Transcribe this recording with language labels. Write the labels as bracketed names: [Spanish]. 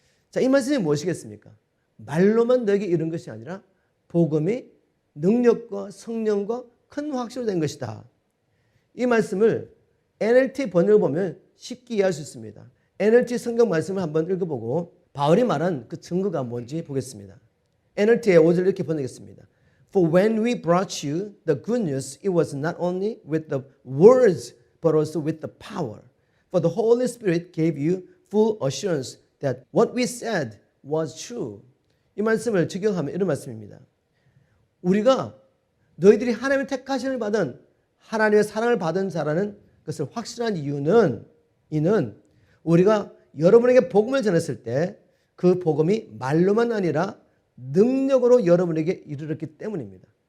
[Korean] 자, 이 말씀이 무엇이겠습니까? 말로만 너에게 이른 것이 아니라 복음이 능력과 성령과 큰 확신으로 된 것이다. 이 말씀을 NLT 번역을 보면 쉽게 이해할 수 있습니다. NLT 성경 말씀을 한번 읽어보고 바울이 말한 그 증거가 뭔지 보겠습니다. NLT의 5절 이렇게 번역했습니다. [English] For when we brought you the good news, it was not only with the words, but also with the power. For the Holy Spirit gave you full assurance that what we said was true. [Korean] 이 말씀을 적용하면 이런 말씀입니다. 우리가 너희들이 하나님의 택하심을 받은 하나님의 사랑을 받은 자라는 것을 확실한 이유는 이는 우리가 여러분에게 복음을 전했을 때 그 복음이 말로만 아니라 능력으로 여러분에게 이르렀기 때문입니다.